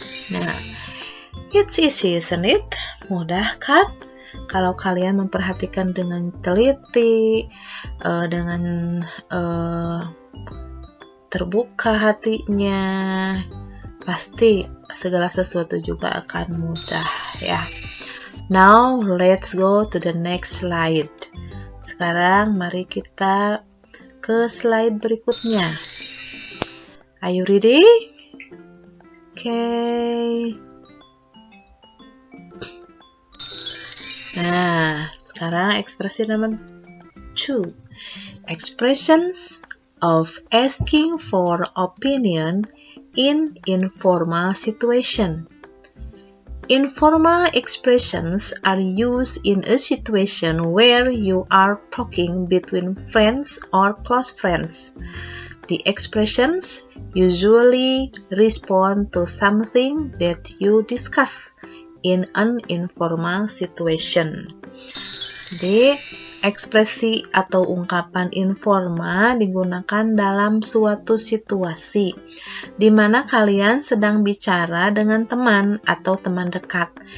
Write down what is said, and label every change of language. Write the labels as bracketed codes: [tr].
[en] Nah, it's easy, isn't it? [id] Mudah kan? Kalau kalian memperhatikan dengan teliti, dengan terbuka hatinya, pasti segala sesuatu juga akan mudah, ya. [en] Now, let's go to the next slide. [id] Sekarang, mari kita ke slide berikutnya. [en] Are you ready? Okay. [id] Nah, sekarang ekspresi nomor 2. [en] Expressions of asking for opinion in informal situation. Informal expressions are used in a situation where you are talking between friends or close friends. The expressions usually respond to something that you discuss in an informal situation. [id] Jadi, ekspresi atau ungkapan informal digunakan dalam suatu situasi di mana kalian sedang bicara dengan teman atau teman dekat.